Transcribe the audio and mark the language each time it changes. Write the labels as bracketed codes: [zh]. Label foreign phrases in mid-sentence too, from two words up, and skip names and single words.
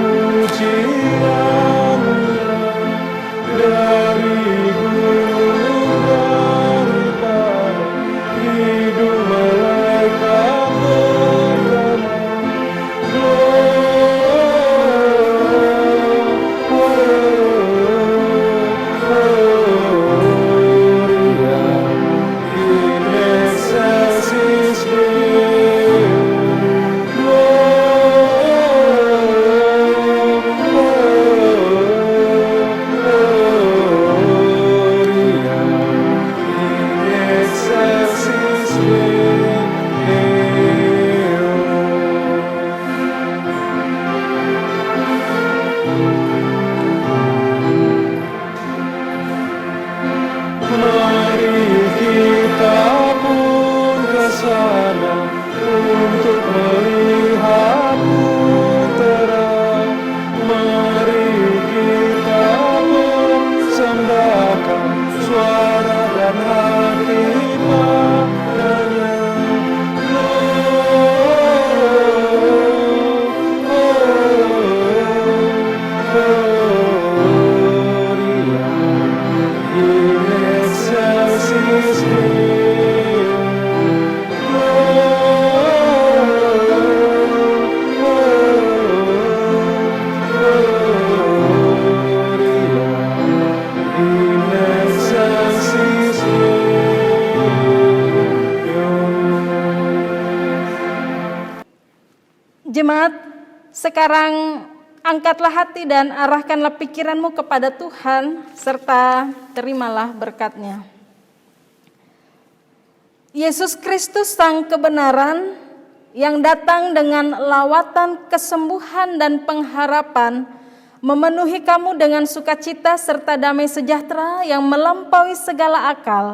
[id] pujian-Nya, dari gunung daripada hidung malaikat berdamai. [la] Gloria in excelsis Deo. Gloria in excelsis Deo. [id] Mari kita pun ke sana untuk melihat Putera. Mari kita persembahkan suara dan hati padanya. [la] Gloria in excelsis Deo. Gloria in excelsis Deo. [id] Jemaat, sekarang angkatlah hati dan arahkanlah pikiranmu kepada Tuhan, serta terimalah berkat-Nya. Yesus Kristus Sang Kebenaran yang datang dengan lawatan kesembuhan dan pengharapan, memenuhi kamu dengan sukacita serta damai sejahtera yang melampaui segala akal.